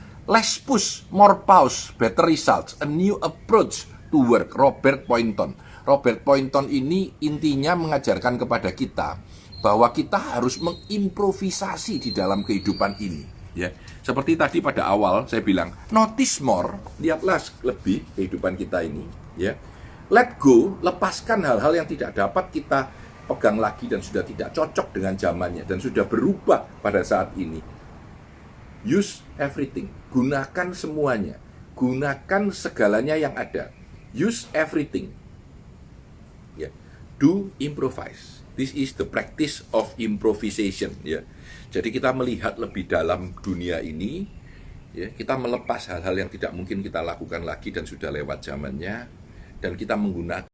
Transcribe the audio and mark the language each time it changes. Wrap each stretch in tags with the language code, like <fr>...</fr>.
<en>Less push, more pause, better results, a new approach to work. Robert Poynton.</en> <id>Robert Poynton ini intinya mengajarkan kepada kita bahwa kita harus mengimprovisasi di dalam kehidupan ini ya. Seperti tadi pada awal saya bilang,</id> <en>notice more,</en> <id>lihatlah lebih kehidupan kita ini ya.</id> <en>Let go,</en> <id>lepaskan hal-hal yang tidak dapat kita pegang lagi dan sudah tidak cocok dengan zamannya dan sudah berubah pada saat ini.</id> <en>Use everything,</en> <id>gunakan semuanya, gunakan segalanya yang ada. Use everything. Ya.</id> <en>Do improvise. This is the practice of improvisation.</en> <id>Ya. Jadi kita melihat lebih dalam dunia ini, ya, kita melepas hal-hal yang tidak mungkin kita lakukan lagi dan sudah lewat zamannya, dan kita menggunakan</id>